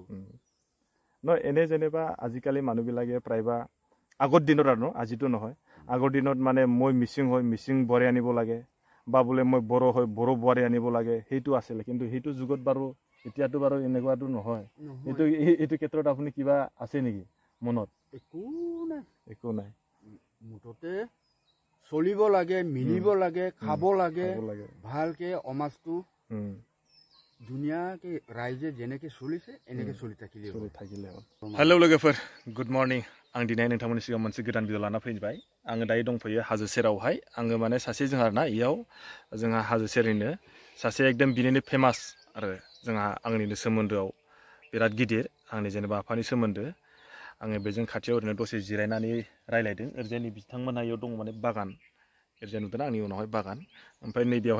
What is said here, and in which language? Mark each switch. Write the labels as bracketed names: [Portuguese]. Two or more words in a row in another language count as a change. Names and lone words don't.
[Assamese] ন এনে যেনিবা আজিকালি মানুহবিলাকে প্ৰায়বা আগৰ দিনত আৰু আজিতো নহয় আগৰ দিনত মানে মই মিচিং হয় মিচিং বোৱাৰী আনিব লাগে বা বোলে মই বড় হয় বড় বোৱাৰী আনিব লাগে সেইটো আছিল কিন্তু সেইটো যুগত বাৰু এতিয়াতো বাৰু এনেকুৱাটো নহয় এইটো ক্ষেত্ৰত আপুনি কিবা আছে নেকি মনত একো নাই মুঠতে চলিব লাগে মিলিব লাগে খাব লাগে ভালকে সমাজটো ধুনীয়াকে ৰাইজে যেনেকে চলিছে এনেকে চলি থাকিলে [Bodo] हेलो लोगोफोर [English] good morning [Bodo] आं दिनै नोंथांमोननि सिगाङाव मोनसे गोदान भिडिअ लाना फैबाय आङो दायो दंफैयो हाजो सेरावहाय आङो माने सासे जोंहा ना इयाव जोंहा हाजो सेरनिनो सासे एकदम बिनिनो फेमास आरो जोंहा आंनिनो सोमोन्दोआव बिराद गिदिर आंनि जेनेबा आफानि सोमोन्दो आङो बेजों खाथियाव ओरैनो दसे जिरायनानै रायलायदों ओरैजायनि बिथांमोनहा इयाव दं माने बागान ओरैजाय नुदों आंनि उनावहाय बागान ओमफ्राय नैबेयावहाय